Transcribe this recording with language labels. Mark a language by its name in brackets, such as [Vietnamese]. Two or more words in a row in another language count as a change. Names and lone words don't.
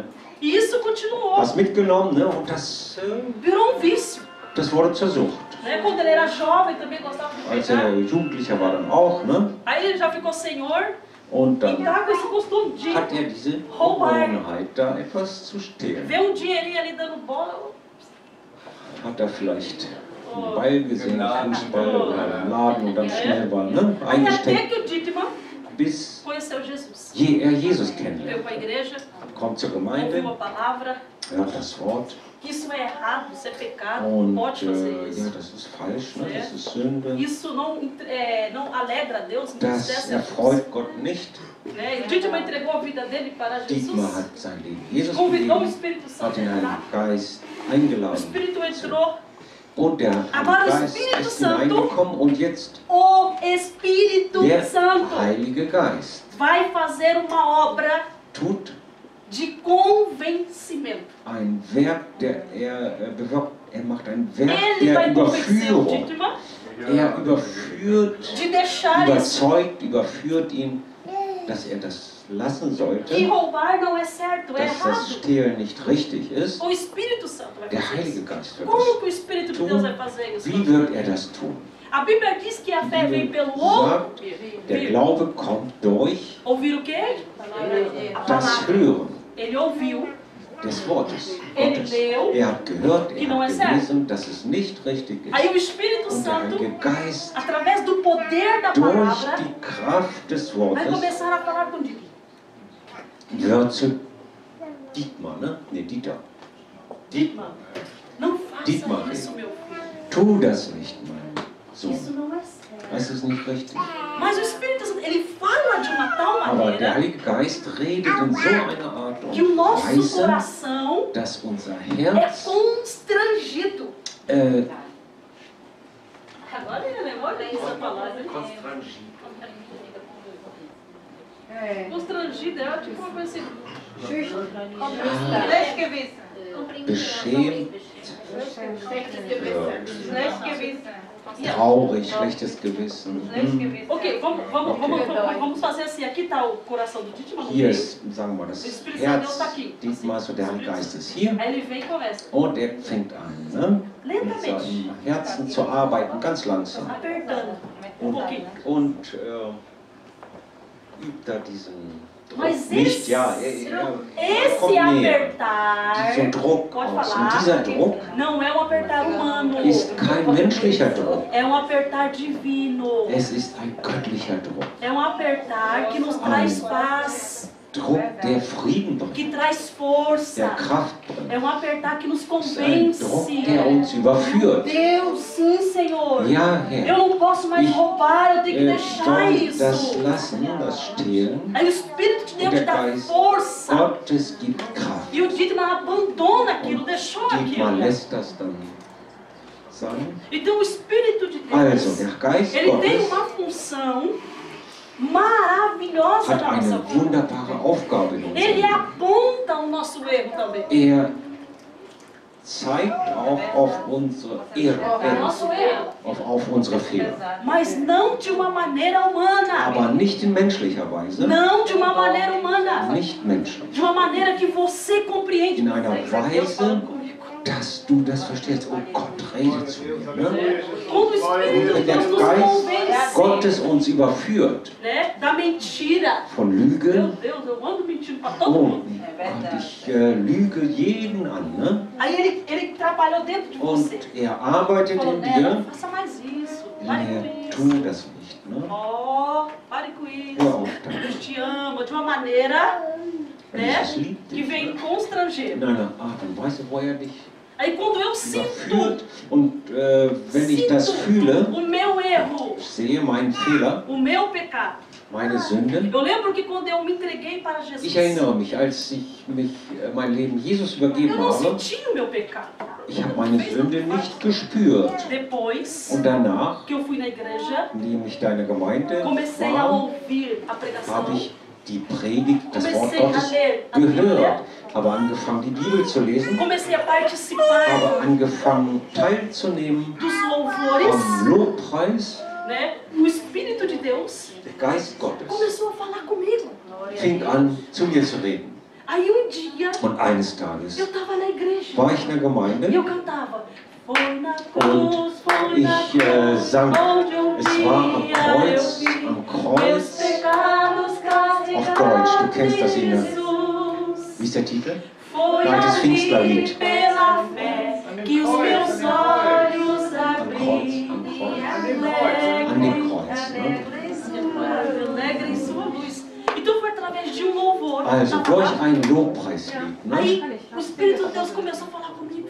[Portuguese] E isso continuou. [German] was mitgenommen, ne? Und [Portuguese] Virou um vício. [German] das wurde zur Sucht. [Portuguese] Né? Quando ele era jovem, também gostava de [German] Als [Portuguese] pegar. [German] er Jugendlicher war dann auch, ne? [Portuguese] Aí ele já ficou senhor. [German] Und [Portuguese] E [German] dann [Portuguese] tá com esse costume de [German] hat er diese Gewohnheit, da etwas zu stehlen. [Portuguese] ver um dinheirinho ali dando bola. [German] Hat er vielleicht einen Ball gesehen, einen Fußball oder im Laden und dann schnell war, ne? [Portuguese] Aí até [German] Eingesteckt, [Portuguese] que o Dietmar [German] bis [Portuguese] conheceu Jesus. [German] er Jesus [Portuguese] Veio [German] kennenlernt. [Portuguese] para a igreja, [German] Kommt zur [Portuguese] ouviu [German] Gemeinde, [Portuguese] a palavra, [German] hört das Wort [Portuguese] que isso é errado, isso é pecado, não [German] und [Portuguese] pode fazer [German] ja, [Portuguese] isso. [German] das ist falsch, ne? Das ist Sünde. [Portuguese] Isso não alegra a Deus, não [German] Das [Portuguese] desce a Deus. [German] erfreut Gott nicht. [Portuguese] Né? E o Dietmar entregou a vida dele para Dietmar Jesus. [German] hat sein Leben Jesus [Portuguese] Convidou o [German] gegeben, [Portuguese] Espírito [German] hat [Portuguese] Santo a [German] den Heiligen [Portuguese] entrar. [German] Geist [Portuguese] O [German] eingeladen [Portuguese] Espírito entrou. [German] und der [Portuguese] Agora o [German] Heilige Geist [Portuguese] Espírito [German] ist [Portuguese] Santo- [German] hineingekommen und jetzt [Portuguese] O Espírito [German] der [Portuguese] Santo [German] Heilige Geist [Portuguese] vai fazer uma obra [German] tut [Portuguese] de convencimento. [German] ein Werk, bewirkt, er macht ein Werk [Portuguese] Ele [German] der [Portuguese] vai convencer o [German] Überführung. [Portuguese] Dietmar [German] Er überführt, [Portuguese] de deixar isso. [German] überzeugt, überführt ihn, dass er das lassen [Portuguese] Que [German] sollte, [Portuguese] roubar não é certo, é [German] dass das [Portuguese] errado. [German] Stehlen nicht richtig ist. [Portuguese] O Espírito Santo vai [German] Der [Portuguese] fazer [German] Heilige [Portuguese] isso. [German] Geist wird [Portuguese] Como [German] das [Portuguese] que o Espírito de [German] tun. [Portuguese] Deus vai fazer isso? [German] Wie wird er das tun? [Portuguese] A Bíblia diz que a fé [German] Die [Portuguese] vem [German] Bibel [Portuguese] pelo [German] sagt, der [Portuguese] ouvir. [German] Glaube kommt durch [Portuguese] Ouvir o quê? A [German] das [Portuguese] palavra. [German] Hören [Portuguese] Ele ouviu, [German] des Wortes [Portuguese] Ele [German] Gottes. [Portuguese] leu, [German] Er hat gehört, [Portuguese] que [German] er [Portuguese] não é [German] hat [Portuguese] certo. [German] gelesen, dass es nicht richtig ist. [Portuguese] aí o Espírito [German] Und der [Portuguese] Santo, [German] Heilige Geist [Portuguese] através do poder da [German] durch [Portuguese] palavra, [German] die Kraft des [Portuguese] vai [German] Wortes [Portuguese] começar a falar contigo. [German] gehört zu Dietmar, ne? Ne, Dieter. [Portuguese] Dietmar, não faça [German] Dietmar, [Portuguese] isso, meu filho. [German] Tu das nicht, mein [Portuguese] Isso [German] Sohn. [Portuguese] não é certo. [German] Das ist nicht richtig. [Portuguese] Mas o Espírito Santo, ele fala de uma tal [German] Aber der [Portuguese] maneira [German] Heilige Geist redet in so einer Art und [Portuguese] que o nosso [German] Weise, [Portuguese] coração [German] dass unser [Portuguese] é [German] Herz [Portuguese] constrangido. äh, Agora ele lembrou dessa palavra. Constrangido é tipo uma coisa assim. [German] beschämt, traurig, schlechtes Gewissen. [Portuguese] Ok, vamos fazer assim. Aqui está o coração do Dietmar. no [German] Hier [Portuguese] meio. [German] ist, sagen wir mal, das Herz Dietmars und der Heilige Geist ist hier. [Portuguese] Aí ele vem e começa. [German] Und er fängt an, ne? mit seinem Herzen zu arbeiten, ganz langsam. [Portuguese] Apertando. Um [German] Und, [Portuguese] pouquinho. [German] und übt da diesen Druck [Portuguese] Mas [German] nicht. [Portuguese] esse, [German] Ja, er [Portuguese] esse [German] kommt näher. [Portuguese] apertar, [German] Dieser Druck [Portuguese] pode [German] aus. Und [Portuguese] falar, [German] dieser Druck [Portuguese] não é um apertar humano. [German] ist kein menschlicher Druck. [Portuguese] É um apertar divino. [German] Es ist ein göttlicher Druck. [Portuguese] É um apertar que nos traz paz, [German] Druck, der Frieden bringt, [Portuguese] que traz [German] der [Portuguese] força. [German] Kraft bringt. [Portuguese] É um apertar que nos [German] Es ist ein Druck, der [Portuguese] convence. [German] uns überführt. [Portuguese] Deus, sim, Senhor. [German] Ja, Herr, [Portuguese] Eu não posso mais [German] Ich, [Portuguese] roubar, eu tenho que deixar [German] soll das [Portuguese] isso. [German] lassen, das Stehlen. [Portuguese] Aí o Espírito de [German] Und [Portuguese] Deus [German] der [Portuguese] dá [German] Geist [Portuguese] força. [German] Gottes gibt Kraft. [Portuguese] E o Dietmar abandona aquilo, deixou [German] Dietmar [Portuguese] aquilo. [German] lässt das dann sein. [Portuguese] Então o Espírito de [German] Also, [Portuguese] Deus, [German] der Geist [Portuguese] ele tem [German] Gottes [Portuguese] uma função maravilhosa [German] hat [Portuguese] na nossa [German] eine [Portuguese] vida. [German] wunderbare Aufgabe in unserem [Portuguese] Ele [German] Leben. [Portuguese] aponta o nosso erro também. [German] Er zeigt auch auf unsere Ehre, [Portuguese] nosso erro, [German] auf unsere Fehler. [Portuguese] mas não de uma maneira humana. [German] Aber nicht in menschlicher Weise, [Portuguese] Não de uma maneira humana. [German] nicht menschlich. [Portuguese] De uma maneira que você compreende. [German] In einer [Portuguese] Deus [German] Weise, [Portuguese] falando comigo. [German] dass du das verstehst. Oh, Gott redet zu mir. Ne? [Portuguese] Quando o Espírito [German] Wenn [Portuguese] de [German] der [Portuguese] Deus nos [German] Geist [Portuguese] convence, [German] Gottes uns überführt [Portuguese] né, da mentira. [German] von [Portuguese] Meu [German] Lügen, [Portuguese] Deus, eu ando mentindo para todo [German] oh, [Portuguese] mundo. [German] und ich lüge jeden an, ne? [Portuguese] Aí ele trabalhou dentro de [German] Und [Portuguese] você. [German] er arbeitet [Portuguese] Falou, [German] in [Portuguese] né, não [German] dir. [Portuguese] faça mais isso. Pare com [German] Nee, [Portuguese] isso. [German] tu das nicht, ne? [Portuguese] Oh, pare com [German] Hör [Portuguese] isso. [German] auf damit. [Portuguese] Deus te ama de uma maneira, né, [German] Jesus liebt [Portuguese] que [German] dich. [Portuguese] vem [German] Ne? [Portuguese] constranger. [German] In einer Art und Weise, wo er dich [Portuguese] Aí quando eu sinto [German] überführt. Und wenn ich das fühle, [Portuguese] o meu erro, [German] sehe meinen Fehler, [Portuguese] o meu pecado. [German] meine Sünde. [Portuguese] Eu lembro que quando eu me entreguei para Jesus, [German] Ich erinnere mich, als ich mein Leben Jesus übergeben [Portuguese] eu não [German] habe, [Portuguese] senti o meu pecado. [German] ich habe meine Sünde nicht gespürt. [Portuguese] Depois [German] Und danach, [Portuguese] que eu fui na igreja, [German] indem ich deine Gemeinde [Portuguese] comecei a [German] war, [Portuguese] ouvir a pregação, [German] habe ich die Predigt, das Wort [Portuguese] comecei a [German] Gottes [Portuguese] ler a Bíblia, [German] gehört, habe angefangen, die Bibel zu lesen, [Portuguese] comecei a [German] habe [Portuguese] participar [German] angefangen, teilzunehmen [Portuguese] dos [German] am [Portuguese] louvores, [German] Lobpreis. [Portuguese] né? O Espírito de Deus [German] Der Geist Gottes [Portuguese] começou a falar comigo. [German] fing an, zu mir zu reden. [Portuguese] Aí dia [German] Und eines Tages [Portuguese] eu estava na igreja [German] war ich in der [Portuguese] e [German] Gemeinde [Portuguese] eu cantava. Foi na cruz, foi na [German] ich [Portuguese] cruz, [German] sang, [Portuguese] onde [German] es war am [Portuguese] dia [German] Kreuz, [Portuguese] eu vi [German] am [Portuguese] meus [German] Kreuz, [Portuguese] pecados [German] auf Deutsch, du kennst das [Portuguese] carregados em [German] Lied. [Portuguese] Jesus. [German] Wie ist der Titel? [Portuguese] Foi [German] Nein, das Pfingstlerlied. [Portuguese] ali pela fé que os meus olhos [German] Am Kreuz, am Kreuz, an dem Kreuz. Ne? [Portuguese] alegre em sua luz. Então foi através de Louvor. [German] Also [Portuguese] na [German] durch [Portuguese] palavra. [German] ein Lobpreislied. Ne? [Portuguese] Aí o Espírito de Deus começou a falar comigo.